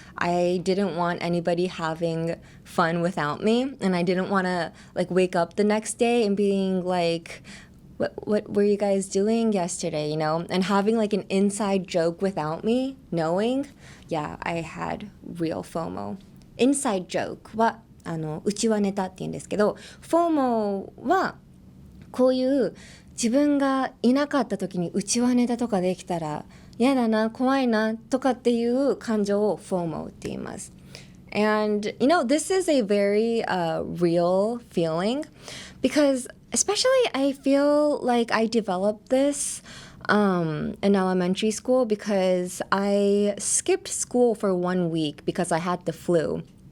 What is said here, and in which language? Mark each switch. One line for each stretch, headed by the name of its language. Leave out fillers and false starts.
English: I didn't want anybody having fun without me, and I didn't want to like wake up the next day and being like, what were you guys doing yesterday, you know? And having like an inside joke without me knowing, yeah, I had real FOMO.
Japanese: Inside joke は内輪ネタって言うんですけど、FOMO はこういう自分がいなかった時に内輪ネタとかできたら嫌だな、怖いなとかっていう感情を FOMO って言います。
English: And you know, this is a very real feeling because especially I feel like I developed this in elementary school because I skipped school for 1 week because I had the flu.